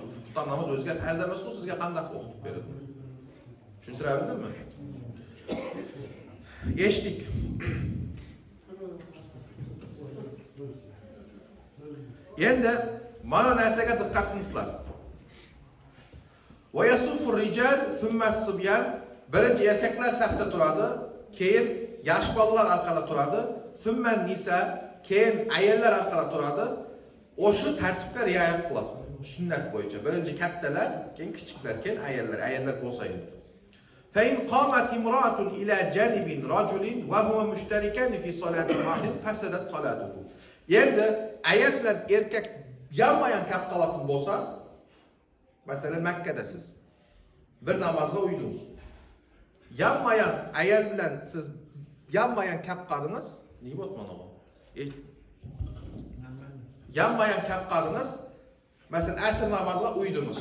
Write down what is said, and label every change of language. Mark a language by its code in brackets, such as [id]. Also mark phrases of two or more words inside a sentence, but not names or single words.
[uz] Xufton namoz o'ziga farz emas, u sizga qanday o'qitib beradi? Tushuntirabildimmi? Eshitdik. Endi mana narsaga diqqat qilingizlar. [ar] ويصف الرجال ثم الصبيان. [uz] Birinchi erkaklar safda turadi, keyin yosh bolalar orqada turadi, [ar] ثم نساء, [uz] keyin ayollar orqada turadi. O'sha tartibga rioya qiladi. Sunnat bo'yicha birinchi kattalar, keyin kichiklar, keyin ayollar bo'lsaydi. [ar] فإن قامت امرأة إلى جانب رجل وهو مشترك في صلاة واحدة فسدت صلاته. [uz] Endi ayol bilan erkak yonma-yon kelib qolgan bo'lsa, masalan Makkadasiz. Bir namozga uydingiz. Yonma-yon ayol bilan siz yonma-yon kelib qoldingiz, nima bo'ldi mana bu? Yonma-yon kelib qoldingiz, masalan asr namozga uydingiz.